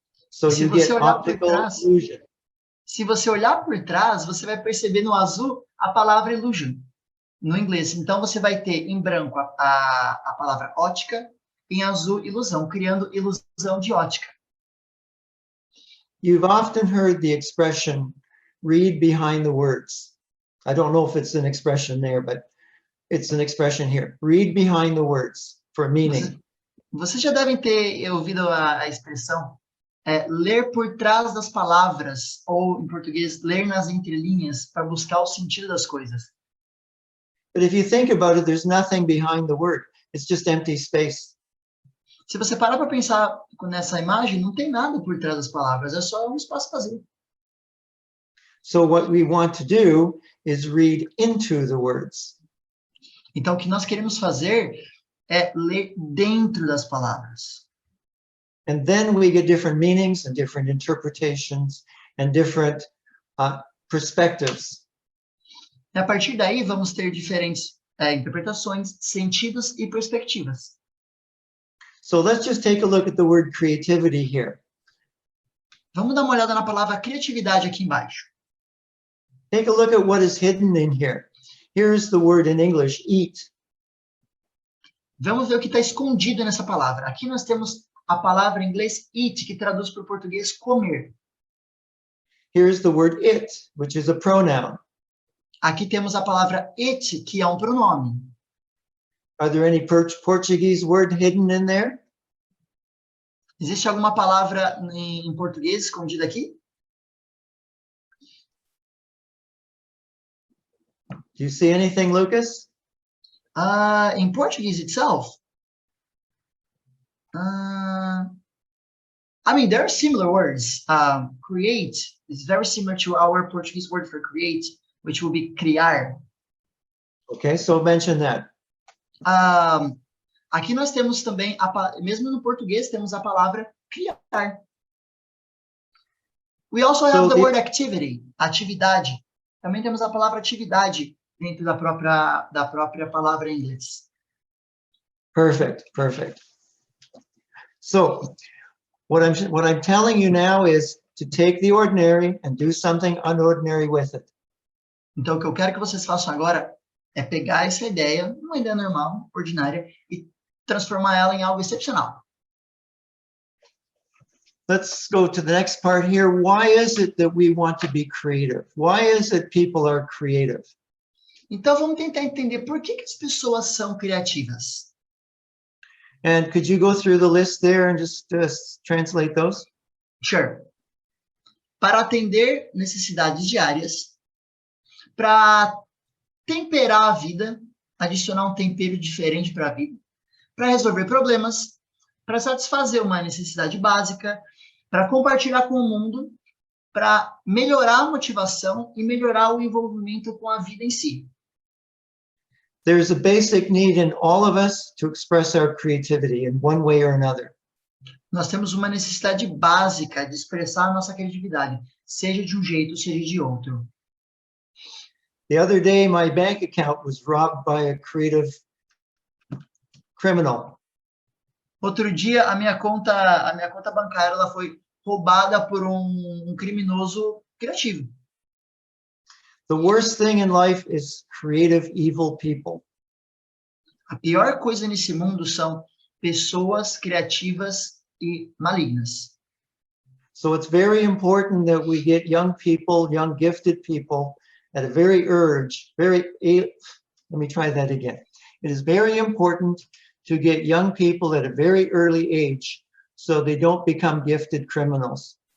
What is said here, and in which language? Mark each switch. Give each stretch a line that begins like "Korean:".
English: So you get optical illusion.
Portuguese: Se você olhar por trás, você vai perceber no azul a palavra illusion, no inglês. Então, você vai ter em branco a palavra ótica, em azul, ilusão, criando ilusão de ótica.
English: You've often heard the expression, read behind the words. I don't know if it's an expression there, but it's an expression here. Read behind the words for meaning.
Portuguese: Vocês já devem ter ouvido a expressão ler por trás das palavras, ou em português, ler nas entrelinhas para buscar o sentido das coisas.
English: But if you think about it, there's nothing behind the word. It's just empty space.
Portuguese: Se você parar para pensar nessa imagem, não tem nada por trás das palavras, é só um espaço vazio.
English: So what we want to do is read into the words.
Portuguese: Então, o que nós queremos fazer é ler dentro das palavras.
English: And then we get different meanings and different interpretations and different perspectives.
Portuguese: E a partir daí, vamos ter diferentes interpretações, sentidos e perspectivas.
English: So let's just take a look at the word creativity here.
Portuguese: Vamos dar uma olhada na palavra criatividade aqui embaixo.
English: Take a look at what is hidden in here. Here's the word in English, eat.
Portuguese: Vamos ver o que está escondido nessa palavra. Aqui nós temos a palavra em inglês eat, que traduz para o português comer.
English: Here's the word it, which is a pronoun.
Portuguese: Aqui temos a palavra it, que é um pronome.
English: Are there any Portuguese word hidden in there?
Portuguese: Existe alguma palavra em português escondida aqui?
English: Do you see anything, Lucas? In Portuguese itself, I mean, there are similar words. Create is very similar to our Portuguese word for create, which will be criar. Okay, so mention that.
Portuguese: Aqui nós temos também, mesmo no português, temos a palavra criar.
English: We also have the word activity, atividade.
Portuguese: Também temos a palavra atividade dentro da própria palavra em inglês.
English: Perfect, perfect. So, what I'm telling you now is to take the ordinary and do something unordinary with it.
Portuguese: Então, o que eu quero que vocês façam agora é pegar essa ideia, uma ideia normal, ordinária, e transformar ela em algo excepcional.
English: Let's go to the next part here. Why is it that we want to be creative? Why is it people are creative?
Portuguese: Então, vamos tentar entender por que as pessoas são criativas.
English: And could you go through the list there and just translate those? Sure.
Portuguese: Para atender necessidades diárias, para temperar a vida, adicionar um tempero diferente para a vida, para resolver problemas, para satisfazer uma necessidade básica, para compartilhar com o mundo, para melhorar a motivação e melhorar o envolvimento com a vida em si.
English: There's a basic need in all of us to express our creativity in one way or another.
Portuguese: Nós temos uma necessidade básica de expressar a nossa criatividade, seja de um jeito, seja de outro.
English: The other day, my bank account was robbed by a creative criminal.
Portuguese: Outro dia, a minha conta bancária ela foi roubada por um criminoso criativo.
English: The worst thing in life is creative, evil people.
Portuguese: A pior coisa nesse mundo são pessoas criativas e malignas.
English: So it's very important that we get young people, young gifted people, at a very let me try that again. It is very important to get young people at a very early age so they don't become gifted criminals.